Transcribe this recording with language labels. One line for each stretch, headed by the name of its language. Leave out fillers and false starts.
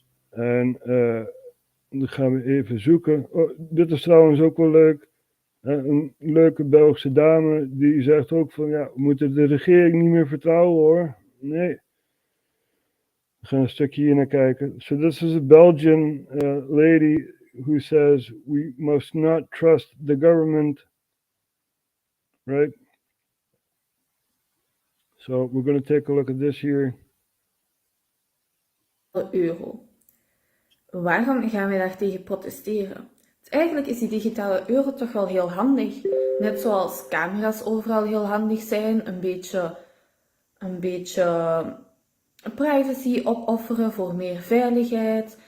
Dutch: En dan gaan we even zoeken. Oh, dit is trouwens ook wel leuk. Een leuke Belgische dame die zegt ook van ja, we moeten de regering niet meer vertrouwen hoor. Nee. We gaan een stukje hier naar kijken.
English: So this is a Belgian lady who says we must not trust the government. Right? So we're going to take a look at this here.
Dutch: Euro. Waarom gaan wij daar tegen protesteren? Eigenlijk is die digitale euro toch wel heel handig. Net zoals camera's overal heel handig zijn, een beetje privacy opofferen voor meer veiligheid.